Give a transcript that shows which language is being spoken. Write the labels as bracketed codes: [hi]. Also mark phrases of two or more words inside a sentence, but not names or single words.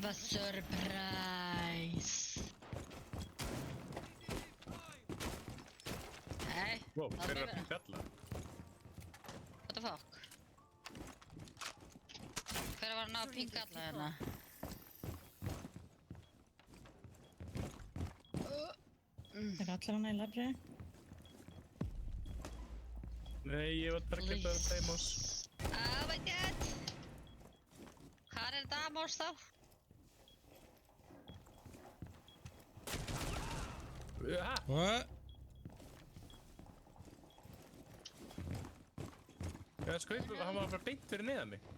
[en] Surprise! [is] Nei, [en] Wow, [is] það hver er er að fjalla? [en] What the fuck? [is] Hver var að ná að pinga alla hérna? Er allir hana í labri? Nei, ég var targetað af Deimos. [en] Oh my god! [is] Hvað er Deimos þá? [en] What? [is] Já, skaut, hann var bara beint fyrir neðan mig.